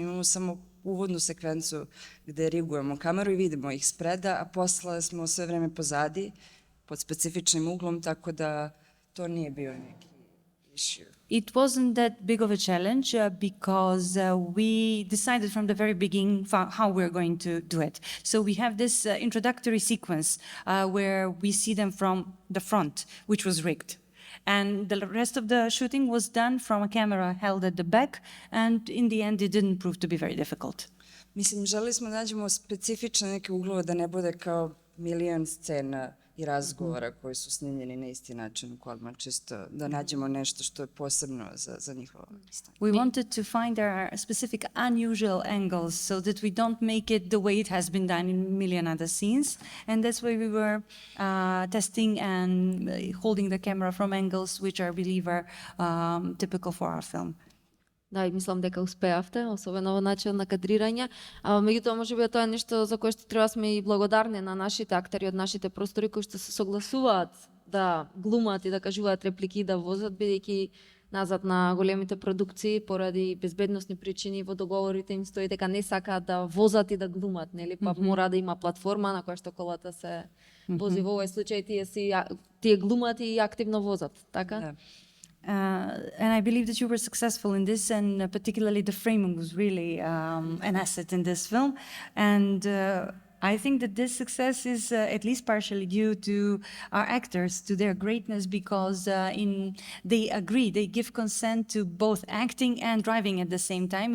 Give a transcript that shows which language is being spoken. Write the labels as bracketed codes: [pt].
[sr] Imamo samo uvodnu sekvencu gde rigujemo kameru i vidimo ih spreda, a posle smo sve vreme pozadi, pod specifičnim uglom, tako da to nije bio neki issue. [en] It wasn't that big of a challenge because we decided from the very beginning how we're going to do it. So we have this introductory sequence where we see them from the front, which was rigged. And the rest of the shooting was done from a camera held at the back, and in the end it didn't prove to be very difficult. [sr] Mislim, želeli smo da nađemo specifične neke uglove, da ne bude kao milion scena i razgovora koji su snimljeni na isti način u kolima, čisto da nađemo nešto što je posebno za njihovo stanje. [en] We wanted to find there specific unusual angles so that we don't make it the way it has been done in a million other scenes. And that's why we were testing and holding the camera from angles which I believe are typical for our film. [mk] Да, и мислам дека успеавте, особено во начин на кадрирање. Меѓутоа, можеби тоа е нешто за кое што треба сме и благодарни на нашите актери од нашите простори кои што се согласуваат да глумат и да кажуваат реплики и да возат, бидејќи назад на големите продукции поради безбедносни причини во договорите им стои дека не сакаат да возат и да глумат, нели? Па мора да има платформа на која што колата се вози. Во овој случај тие глумат и активно возат, така? Да. [en] And I believe that you were successful in this, and particularly the framing was really an asset in this film. And I think that this success is at least partially due to our actors, to their greatness, because they agree, they give consent to both acting and driving at the same time.